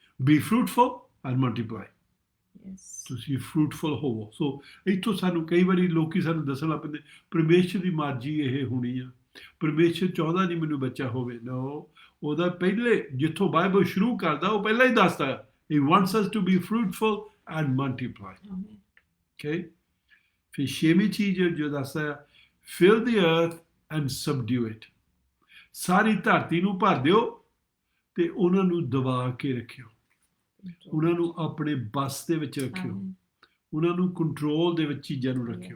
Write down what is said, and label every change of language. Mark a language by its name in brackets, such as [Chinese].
[English] Be fruitful and multiply. [Punjabi] ਤੁਸੀਂ fruitful ਹੋਵੋ। ਸੋ ਇੱਥੋਂ ਸਾਨੂੰ ਕਈ ਵਾਰੀ ਲੋਕੀ ਸਾਨੂੰ ਦੱਸਣ ਲੱਗ ਪੈਂਦੇ ਪਰਮੇਸ਼ਰ ਦੀ ਮਰਜ਼ੀ ਇਹ ਹੋਣੀ ਆ, ਪਰਮੇਸ਼ਰ ਚਾਹੁੰਦਾ ਨਹੀਂ ਮੈਨੂੰ ਬੱਚਾ ਹੋਵੇ। ਨੋ, ਉਹਦਾ ਪਹਿਲੇ ਜਿੱਥੋਂ ਬਾਈਬਲ ਸ਼ੁਰੂ ਕਰਦਾ ਉਹ ਪਹਿਲਾਂ ਹੀ ਦੱਸਦਾ [English] He wants us to be fruitful and multiply. Amen. Okay? [Punjabi] ਫਿਰ ਛੇਵੀਂ ਚੀਜ਼ ਜੋ ਦੱਸਦਾ ਹੈ, [English] fill the earth and subdue it. [Punjabi] ਸਾਰੀ ਧਰਤੀ ਨੂੰ ਭਰ ਦਿਓ ਤੇ ਉਹਨਾਂ ਨੂੰ ਦਬਾ ਕੇ ਰੱਖਿਓ, ਉਹਨਾਂ ਨੂੰ ਆਪਣੇ ਬਸ ਦੇ ਵਿੱਚ ਰੱਖਿਓ, [English] Amen. [Punjabi] ਉਹਨਾਂ ਨੂੰ ਕੰਟਰੋਲ ਦੇ ਵਿੱਚ ਚੀਜ਼ਾਂ ਨੂੰ ਰੱਖਿਓ।